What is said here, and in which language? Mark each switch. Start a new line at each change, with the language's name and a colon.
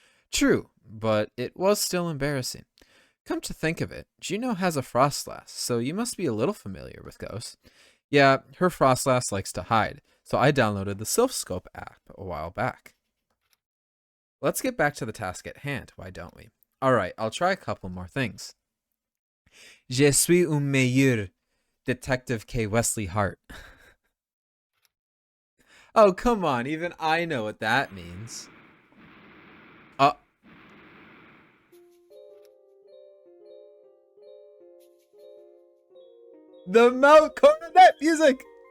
English: True, but it was still embarrassing. Come to think of it, Juno has a Frostlass, so you must be a little familiar with ghosts. Yeah, her Frostlass likes to hide, so I downloaded the Sylphscope app a while back. Let's get back to the task at hand, why don't we? Alright, I'll try a couple more things.
French: Je suis un meilleur Detective K.
English: Wesley Hart. Oh, come on, even I know what that means. The Mount Coronet music!